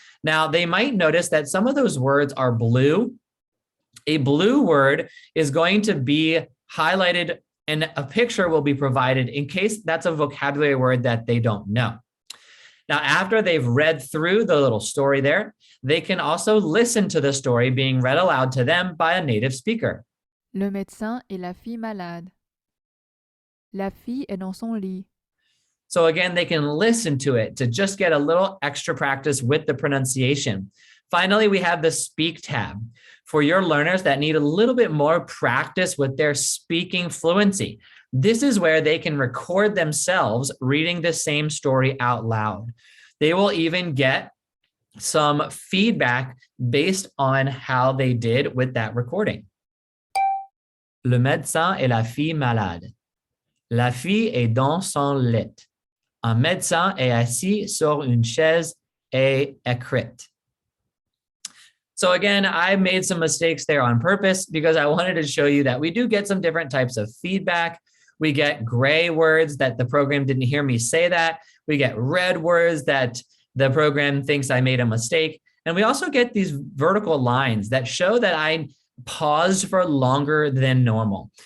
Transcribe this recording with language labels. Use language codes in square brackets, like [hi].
[en] Now, they might notice that some of those words are blue. A blue word is going to be highlighted and a picture will be provided in case that's a vocabulary word that they don't know. Now, after they've read through the little story there, they can also listen to the story being read aloud to them by a native speaker. [fr] Le médecin et la fille malade. La fille est dans son lit. [en] So again, they can listen to it to just get a little extra practice with the pronunciation. Finally, we have the Speak tab for your learners that need a little bit more practice with their speaking fluency. This is where they can record themselves reading the same story out loud. They will even get some feedback based on how they did with that recording. [fr] Le médecin et la fille malade. La fille est dans son lit. Un médecin est assis sur une chaise et écrit. [en] So again, I made some mistakes there on purpose because I wanted to show you that we do get some different types of feedback. We get gray words that the program didn't hear me say that. We get red words that the program thinks I made a mistake. And we also get these vertical lines that show that I paused for longer than normal.